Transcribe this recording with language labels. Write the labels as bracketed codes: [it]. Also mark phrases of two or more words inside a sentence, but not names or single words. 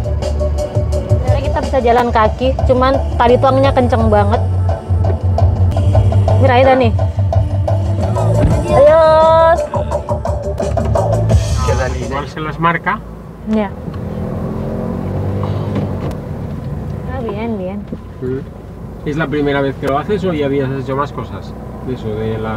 [id] Sebenarnya kita bisa jalan kaki, cuman tadi tuangnya kenceng banget. [es] Mira, Aida nih. Adios. Igual se las marca. Ya. Ah, bien. ¿Es la primera vez que lo haces o ya habías hecho más cosas? De eso, de la...